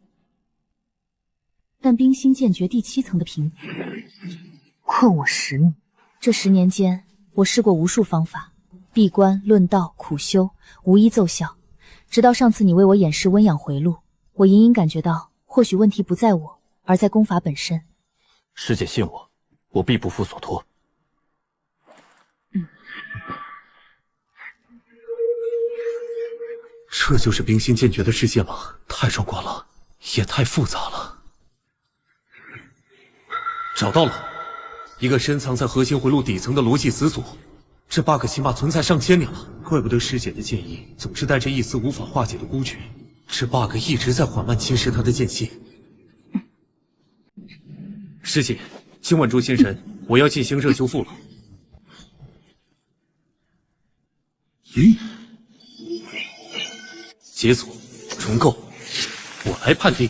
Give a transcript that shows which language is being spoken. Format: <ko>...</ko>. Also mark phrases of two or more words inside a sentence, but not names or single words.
<zh>但冰心剑诀第7层的瓶子，困我10年。這10年間，我試過無數方法，閉關、論道、苦修，無一奏效。直到上次你為我演示溫養回路，我隱隱感覺到，或許問題不在我，而在功法本身。師姐信我，我必不負所托。这就是冰心剑诀的世界吗？太壮观了，也太复雜了。找到了，一个深藏在核心回路底层的逻辑死锁。这 bug 起碼存在上千年了，怪不得師姐的劍意總是帶着一絲無法化解的孤絕。這 bug 一直在緩慢侵蝕她的劍心。師姐，請穩住心神，我要進行熱修復了。解鎖，重構，我來判定。</zh>